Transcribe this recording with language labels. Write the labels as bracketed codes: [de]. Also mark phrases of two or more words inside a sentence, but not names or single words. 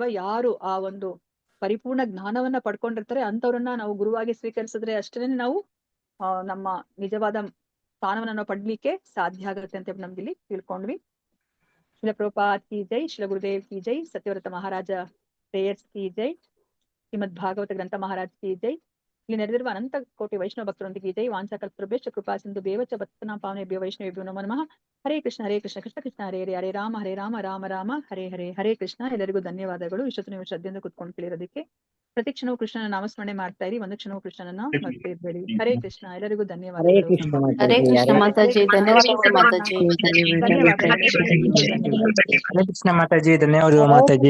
[kn] ಯಾರು ಆ ಒಂದು ಪರಿಪೂರ್ಣ ಜ್ಞಾನವನ್ನ ಪಡ್ಕೊಂಡಿರ್ತಾರೆ ಅಂತವ್ರನ್ನ ನಾವು ಗುರುವಾಗಿ ಸ್ವೀಕರಿಸಿದ್ರೆ ಅಷ್ಟೇ ನಾವು ನಮ್ಮ ನಿಜವಾದ ಸ್ಥಾನವನ್ನ ನಾವು ಪಡ್ಲಿಕ್ಕೆ ಸಾಧ್ಯ ಆಗುತ್ತೆ ಅಂತ ನಮ್ಗೆ ಇಲ್ಲಿ ತಿಳ್ಕೊಂಡ್ವಿ. [hi] शिल प्रभुपाद की जय, शिल गुरुदेव की जय, सत्यव्रत महाराज प्रेयर्स की जय, श्रीमद् भागवत ग्रंथ महाराज की जय. [kn] ಇಲ್ಲಿ ನೆರೆದಿರುವ ಅನಂತ ಕೋಟಿ ವೈಷ್ಣವ ಭಕ್ತರೊಂದಿಗೆ ಜೈ. [sa] ವಾಂಛಾಕಲ್ಪತರುಭ್ಯಶ್ಚ ಕೃಪಾ ಸಿಂಧು ಭ್ಯೇವಚ ಭಕ್ತಾನಾಂ ಪಾವನೇಭ್ಯೋ ವೈಷ್ಣವೇಭ್ಯೋ ನಮೋ ನಮಃ. ಹರೇ ಕೃಷ್ಣ ಕೃಷ್ಣ ಕೃಷ್ಣ ಹರೇ ಹರೇ, ಹರೇ ರಾಮ ರಾಮ ರಾಮ ಹರೇ ಹರೇ. ಹರೇ ಕೃಷ್ಣ. [kn] ಎಲ್ಲರಿಗೂ ಧನ್ಯವಾದಗಳು. ಇಷ್ಟೊತ್ತು ನೀವು ಶ್ರದ್ಧೆಯಿಂದ ಕುತ್ಕೊಂಡು ಕೇಳಿರೋದಕ್ಕೆ. ಪ್ರತಿ ಕ್ಷಣವೂ ಕೃಷ್ಣನ ನಾಮಸ್ಮರಣೆ ಮಾಡ್ತಾ ಇರಿ, ಒಂದು ಕ್ಷಣವೂ ಕೃಷ್ಣನನ್ನ ಮರ್ತೆ ಇರ್ಬೇಡಿ. [sa] ಹರೇ ಕೃಷ್ಣ. [kn] ಎಲ್ಲರಿಗೂ ಧನ್ಯವಾದಗಳು. [sa] ಹರೇ ಕೃಷ್ಣ [kn] ಮಾತಾಜಿ, ಧನ್ಯವಾದಗಳು ಮಾತಾಜಿ. [sa] ಹರೇ ಕೃಷ್ಣ [kn] ಮಾತಾಜಿ, ಧನ್ಯವಾದಗಳು ಮಾತಾಜಿ.